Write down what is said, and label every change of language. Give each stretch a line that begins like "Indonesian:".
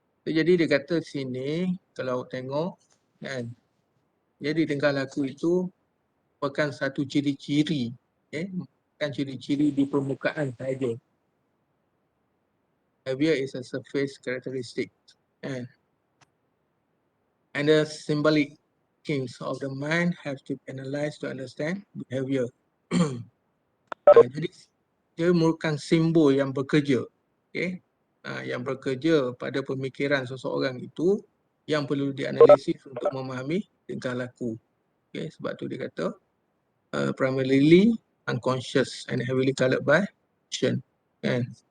Malay: Jadi dia kata sini, kalau tengok, kan, jadi tingkah laku itu merupakan satu ciri-ciri, bukan ciri-ciri di permukaan saja.
English: Behavior is a surface characteristic, kan. And the symbolic things of the mind have to be analysed to understand behavior.
Malay: Jadi dia merupakan simbol yang bekerja, okay, yang bekerja pada pemikiran seseorang itu yang perlu dianalisis untuk memahami tingkah laku.
English: Okay,
Malay: sebab tu dia kata
English: primarily unconscious and heavily colored by emotion, kan.